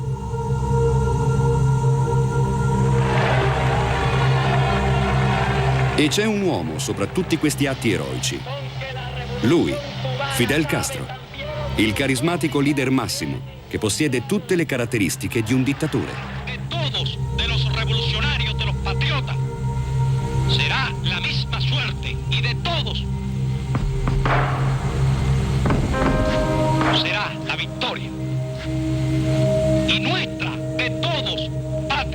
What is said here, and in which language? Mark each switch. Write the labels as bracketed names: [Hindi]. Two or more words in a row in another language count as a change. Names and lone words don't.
[Italian] E c'è un uomo sopra tutti questi atti eroici. Lui, Fidel Castro, il carismatico leader massimo che possiede tutte le caratteristiche di un dittatore. [Spanish] Será la misma suerte y de todos será la victoria y nuestra de todos